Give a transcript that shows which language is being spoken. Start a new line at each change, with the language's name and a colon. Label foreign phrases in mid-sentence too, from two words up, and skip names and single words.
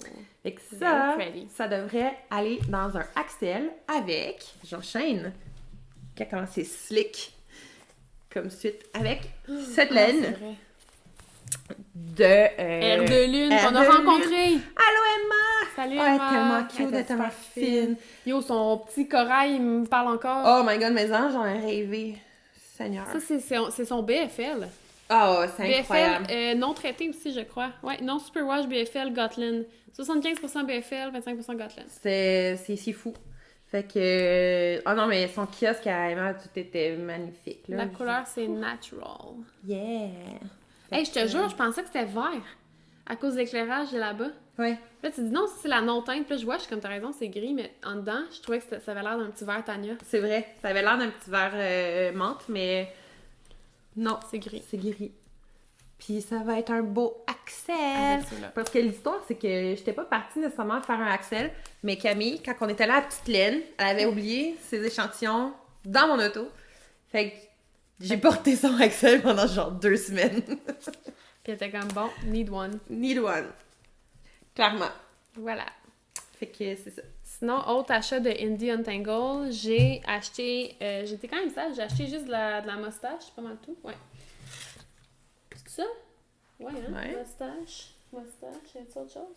French: Fait que ça devrait aller dans un Axel avec, j'enchaîne, qui a commencé slick comme suite, avec cette laine. De Air de Lune qu'on a rencontré. Allô Emma! Salut Emma! Emma! Tellement cute, elle est tellement fine. Yo, son petit corail, il me parle encore.
English: Oh my God,
French: mes anges, j'en ai rêvé. Seigneur. Ça, c'est son BFL. Oh, c'est incroyable. BFL non traité aussi, je crois. Ouais, non Superwash BFL Gotland. 75% BFL, 25% Gotland. C'est fou. Fait que... Oh non, mais son kiosque à Emma, tout était magnifique. Là. La couleur, c'est natural.
English: Yeah!
French: Hey, je te jure, je pensais que c'était vert à cause de l'éclairage de là-bas. Ouais. Là, tu dis non, ça, c'est la non-teinte. Puis là, je vois, je suis comme, t'as raison, c'est gris, mais en dedans, je trouvais que ça avait l'air d'un petit vert Tania. C'est vrai. Ça avait l'air d'un petit verre menthe, mais non, C'est gris. c'est gris. Puis ça va être un beau axel. Avec ceux-là. Parce que l'histoire, c'est que j'étais pas partie nécessairement faire un axel, mais Camille, quand on était là à Petite Laine, elle avait oublié ses échantillons dans mon auto. Fait que j'ai porté son axel pendant genre 2 semaines. Puis elle était comme, bon,
English: need one. Need one.
French: Clairement. Voilà. Fait que c'est ça. Sinon, autre achat de Indie Untangle, j'ai acheté, j'étais quand même sage, j'ai acheté juste de la moustache, c'est pas mal tout, ouais. C'est ça? Ouais, hein? Ouais. Moustache, y a-t-il autre chose?